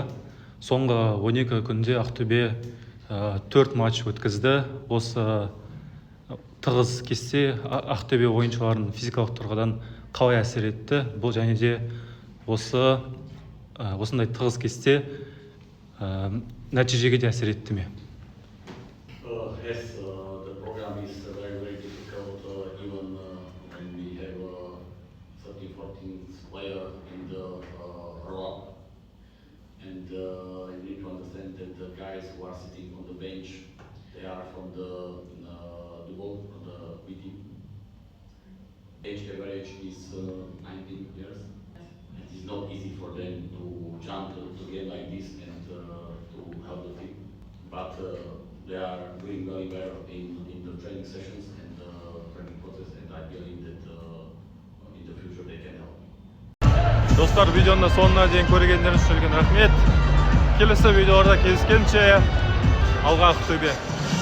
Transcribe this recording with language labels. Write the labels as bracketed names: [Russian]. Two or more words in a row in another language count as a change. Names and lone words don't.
[Kazakh] Соңғы 12 күнде Ақтөбе 4 матч өткізді. Осы тығыз кесте Ақтөбе ойыншыларын физикалық тұрғыдан қалай әсер етті? Бұл және де осындай тығыз кесте нәтижеге де әсер етті ме? [English] The guys who are sitting on the bench, they are from the B team. Age average is 19 years. It is not easy for them to jump to a game like this and to help the team. But they are doing very well in the training sessions and training process, and I believe that in the future they can help. [Kazakh] Достар, видеоны соңына дейін көргендеріңіз үшін үлкен рахмет. Келесі видеоларда кездескенше алға Ақтөбе.